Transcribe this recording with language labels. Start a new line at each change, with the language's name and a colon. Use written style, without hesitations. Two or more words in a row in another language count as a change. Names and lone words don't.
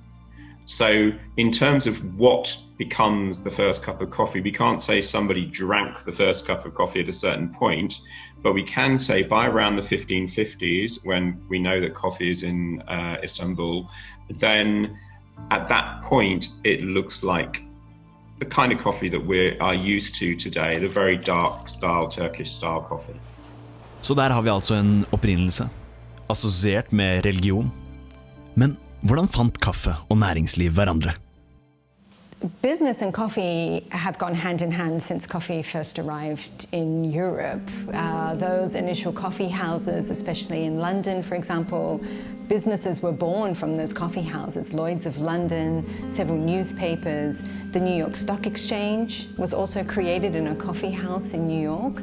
English: So in terms of what becomes the first cup of coffee, we can't say somebody drank the first cup of coffee at a certain point, but we can say by around the 1550s, when we know that coffee is in Istanbul, then at that point it looks like the kind of coffee that we are used to today, the very dark style, Turkish style coffee.
Norwegian: Så der har vi altså en opprinnelse, assosiert med religion. Men hvordan fant kaffe og næringsliv hverandre?
English: Business and coffee have gone hand in hand since coffee first arrived in Europe. Those initial coffee houses, especially in London, for example, businesses were born from those coffee houses. Lloyd's of London, several newspapers. The New York Stock Exchange was also created in a coffee house in New York.